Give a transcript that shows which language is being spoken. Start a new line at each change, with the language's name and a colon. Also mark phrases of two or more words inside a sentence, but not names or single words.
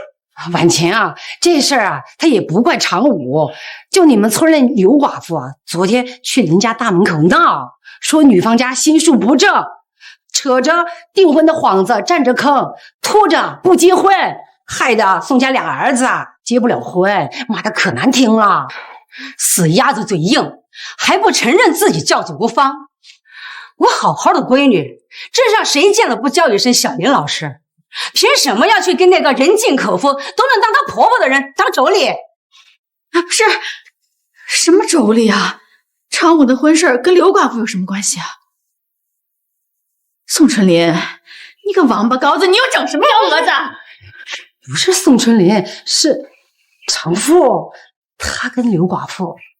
Chinese: 婉晴啊，這事兒啊，他也不怪常武，就你們村的劉寡婦啊，昨天去人家大門口鬧，說女方家心術不正，扯着訂婚的幌子占着坑，拖着不結婚，害得宋家倆兒子結不了婚，罵得可難聽了。死鴨子嘴硬，還不承認自己教子無方。我好好的閨女，鎮上誰見了不叫一聲小林老師？憑什麼要去跟那個人盡可夫，都能當她婆婆的人當妯娌？啊，不是，什麼妯娌啊？常武的婚事跟劉寡婦有什麼關係啊？宋春林，你個王八羔子，你又整什麼幺蛾子？不是宋春林，是常富，他跟劉寡婦。